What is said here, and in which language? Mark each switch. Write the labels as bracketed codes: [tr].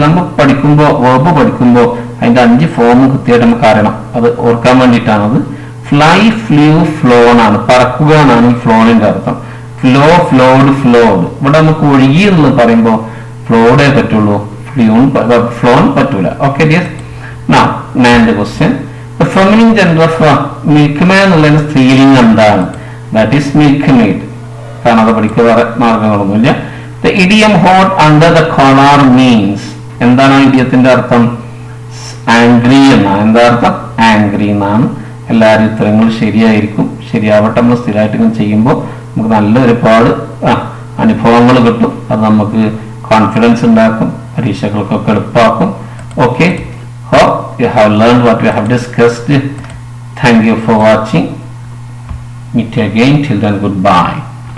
[ml] നമ്മൾ പഠിക്കുമ്പോൾ, വേർബ് പഠിക്കുമ്പോൾ അതിന്റെ 5 ഫോം കൃത്യമായിട്ട് നമുക്ക് അറിയണം. അത് ഓർക്കാൻ വേണ്ടിയിട്ടാണത്. ഫ്ലൈ, ഫ്ലൂ, ഫ്ലോൺ ആണ്. പറക്കുക എന്നാണ് ഈ ഫ്ലോണിന്റെ അർത്ഥം. Flow, flawed, flawed. ഇവിടെ നമുക്ക് ഒഴുകി എന്ന് പറയുമ്പോൾ ഫ്ലോഡേ പറ്റുള്ളൂ, ഫ്ലോൺ പറ്റൂല. Okay dear. Now 9th question. [en] The feminine gender of milkman [ml] എന്നുള്ളതിന് സ്ത്രീലിംഗം എന്താണ്? [en] That is milkmaid. [ml] കാരണം അത് പഠിക്കുക വേറെ മാർഗങ്ങളൊന്നുമില്ല. [en] The idiom hot under the collar means. [ml] എന്താണ് ഇഡിയത്തിന്റെ അർത്ഥം? ആംഗ്രി എന്നാണ്. എന്താ അർത്ഥം? ആംഗ്രി എന്നാണ്. എല്ലാവരും ഉത്തരങ്ങൾ ശരിയായിരിക്കും. ശരിയാവട്ടെ. നമ്മൾ സ്ഥിരമായിട്ട് ഇങ്ങനെ ചെയ്യുമ്പോൾ നമുക്ക് നല്ല ഒരുപാട് അനുഭവങ്ങൾ കിട്ടും. അത് നമുക്ക് കോൺഫിഡൻസ് ഉണ്ടാക്കും, പരീക്ഷകൾക്കൊക്കെ എളുപ്പമാക്കും. [en] Okay, hope you have learned what we have discussed. Thank you for watching. Meet you again. Till then, goodbye.